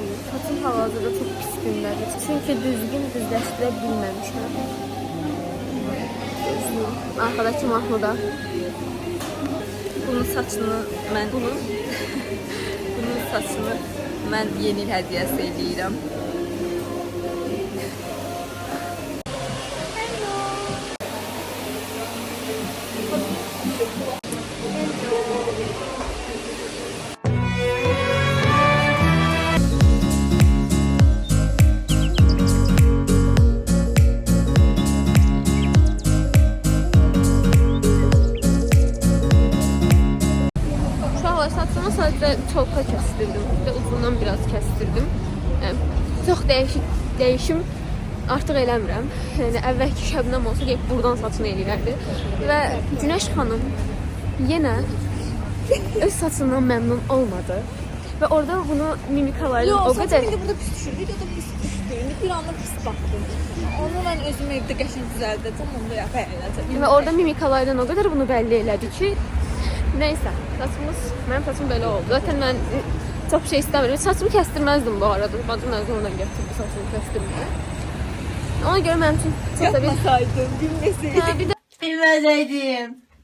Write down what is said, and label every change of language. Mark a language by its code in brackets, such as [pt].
[az] Saçım hal-hazırda çok pis gündədir. Çünkü düzgün düzləşdirə bilməmişəm. Arkadakı Mahmuda. Bunun saçını bunun saçını mən yeni il hədiyyəsi eləyirəm. [tr] Saçımı sadece çolka kestirdim ve uzundan biraz kestirdim. Yani çok değişim artık eləmirəm. [az] Yani əvvəlki Şəbnəm olsa gelip buradan saçını eləyərdi. [tr] Ve Güneş xanım yine öz saçından memnun olmadı. Ve orada bunu mimikalarla o kadar... [az] Yox, burada pis düşür. Videoda pis düşdü. Bir anda pis baxdım. Onu mən özüm evdə qəşəng düzəldəcəm, [tr] onu da yapayım. Ve orada mimikalardan o kadar bunu belli elədi ki... Neyse, benim saçım böyle oldu. Zaten ben çok şey istemiyorum. Saçımı kestirmezdim bu arada. Bacım da zorla getirdi saçımı kestirmeye. Ona göre benim için çok da bir... Yapmasaydım, bilmeseydim. Ha, bir de Bilmeseydim.